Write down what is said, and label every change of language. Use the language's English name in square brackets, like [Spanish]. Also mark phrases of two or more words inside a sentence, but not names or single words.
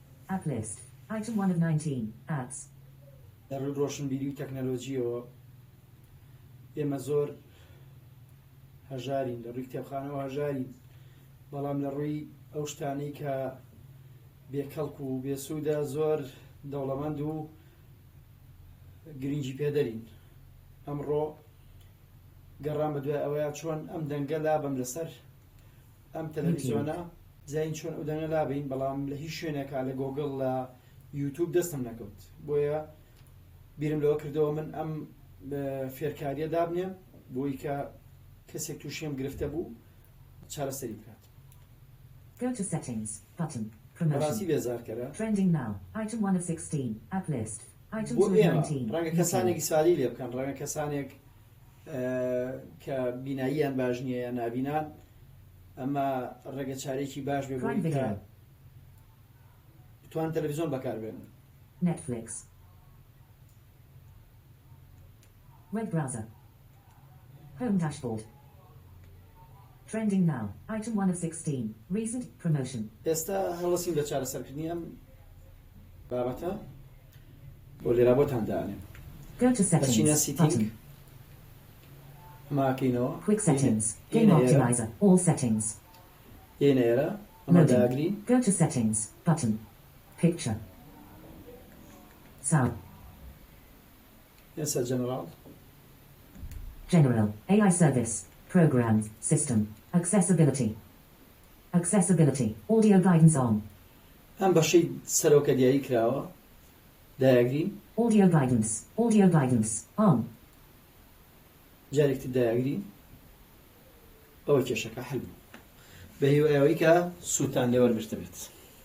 [English] App list. Item 1 of 19. Apps. [Central Kurdish] در ڕۆشنبیری و تەکنەلۆجیەوە ئێمە زۆر هەژارین، لە ڕووی کتێبخانەوە هەژارین، بەڵام لە ڕووی ئەو شتانەی کە بێکەڵک و بێسوودە زۆر دەوڵەمەند و گرنگی پێدەرین. ئەمڕۆ گەڕام بە دوای ئەوەیە چۆن ئەم دەنگە لابم لەسەر ئەم تەلەڤیزیۆنە زین چۆن ئەو دەنگە لابین، بەڵام لە هیچ شوێنێکا لە گۆگڵ لە یوتیوب دەستم نەکەوت، بۆیە بیرم لەوە کردەوە من ئەم فێرکاریە دابنێم بۆی کە کەسێک تووشیم گرفتە بوو چارەسەری بکات. [English] Go to settings. Button. [Central Kurdish] ڕاستی [English] Promotion. [Central Kurdish] بێزارکەرە [English] Trending now. Item 1 of 16. App list. Item 2 [Central Kurdish] بۆ [English] of [Central Kurdish] ئێمە [English] 19. [Central Kurdish] ڕەنگە کەسانێکی سادی لێ بکەن، ڕەنگە کەسانێک کە بیناییان باش نییە یا نابینان ئەمە ڕێگە چارێکی باش بێ [English] Prime [Central Kurdish] بۆی کە [English] Video. [Central Kurdish] بتوان تەلەڤیزۆن بەکاربێنن. [English] Netflix. Web browser. Home dashboard. Trending now. Item 1 of 16. Recent promotion. [Central Kurdish] ئێستا هەڵەسیم لە چارەسەرکردنی ئەم بابەتە بۆ لێرا بۆتان دانێن. [English] Go to [Central Kurdish] بەچینە [English] settings. [Central Kurdish] سیتینگ [English] Button. [Central Kurdish] ماکەینەوە [English] Quick settings. Game optimizer. All settings. [Central Kurdish] ئێنە ئێرە ئەمە [English] Loading. [Central Kurdish] داگرین. [English] Go to settings. Button. Picture. Sound. [Central Kurdish] ئێستا جەنەڕاڵ [English] General. AI service. Program. System. Accessibility. Accessibility. Audio guidance on. [Central Kurdish] ئەم بەشەی سەرۆکە دیاری کراوە داگرین. [English] Audio guidance. Audio guidance. On. [Central Kurdish] جارێکتر داگرین ئەوە کێشەکە حل بوو بە هیوایەوەی کە سووتان لێوەرگرتە بێت.